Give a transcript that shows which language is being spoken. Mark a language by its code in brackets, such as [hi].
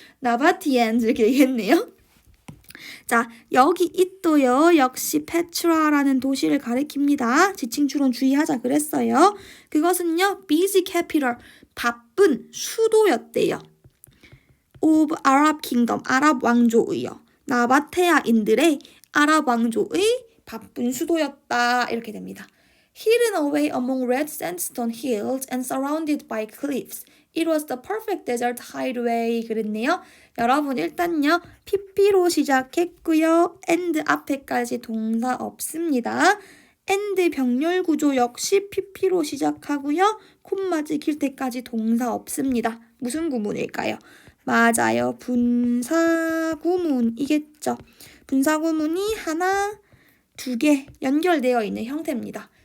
[ko] 나바티엔즈 이렇게 얘기했네요. 자, 여기 있도요. 역시 페트라라는 도시를 가리킵니다. 지칭 추론 주의하자 그랬어요. 그것은요. [en] busy capital, [ko] 바쁜 수도였대요. [en] of Arab kingdom, [ko] 아랍 왕조의요. 나바테아인들의 아랍 왕조의 바쁜 수도였다. 이렇게 됩니다. [en] Hidden away among red sandstone hills and surrounded by cliffs. It was the perfect desert hideaway. [ko] 그랬네요. 여러분 일단요. PP로 시작했고요. and 앞에까지 동사 없습니다. and 병렬 구조 역시 PP로 시작하고요. 콤마지 길 때까지 동사 없습니다. 무슨 구문일까요? 맞아요. 분사구문이겠죠. 분사구문이 하나, 두 개 연결되어 있는 형태입니다.